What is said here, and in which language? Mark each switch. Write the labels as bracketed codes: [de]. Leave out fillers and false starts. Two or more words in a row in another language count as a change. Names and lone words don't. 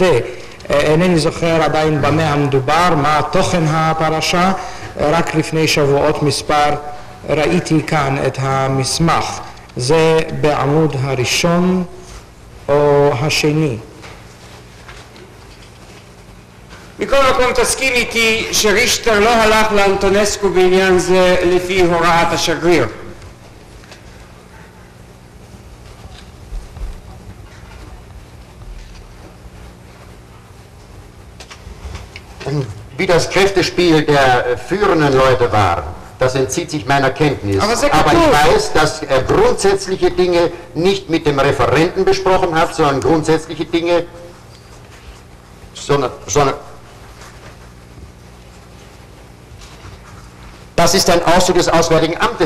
[he] אינני זוכר עדיין במה המדובר, מה תוכן הפרשה, רק לפני שבועות מספר ראיתי כאן את המסמך. זה בעמוד הראשון או השני. מכל מקום תסכים איתי שריכטר לא הלך לאנטונסקו בעניין זה לפי הוראת השגריר. [de] Wie das Kräftespiel der führenden Leute war, das entzieht sich meiner Kenntnis. Aber ich weiß, dass er grundsätzliche Dinge nicht mit dem Referenten besprochen hat, sondern grundsätzliche Dinge, sondern das ist ein Auszug des Auswärtigen Amtes.